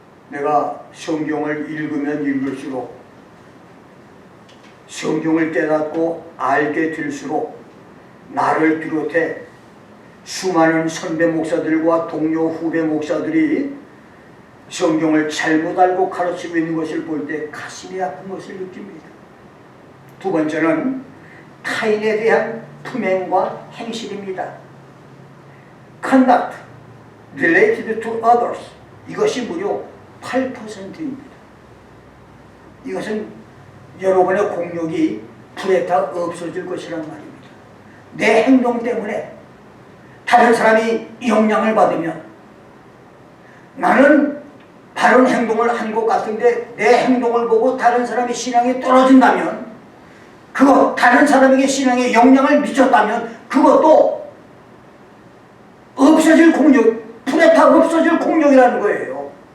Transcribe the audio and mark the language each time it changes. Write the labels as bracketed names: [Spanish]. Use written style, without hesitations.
[Korean] 내가 성경을 읽으면 읽을수록, 성경을 깨닫고 알게 될수록 나를 비롯해 수많은 선배 목사들과 동료 후배 목사들이 성경을 잘못 알고 가르치고 있는 것을 볼 때 가슴이 아픈 것을 느낍니다. 두 번째는 타인에 대한 품행과 행실입니다. [English] Conduct related to others, [Korean] 이것이 무려 8%입니다. 이것은 여러분의 공력이 불에 타 없어질 것이란 말입니다. 내 행동 때문에 다른 사람이 영향을 받으면, 나는 바른 행동을 한 것 같은데 내 행동을 보고 다른 사람의 신앙이 떨어진다면, 그거 다른 사람에게 신앙에 영향을 미쳤다면 그것도 없어질 공력, 불에 타 없어질 공력이라는 거예요.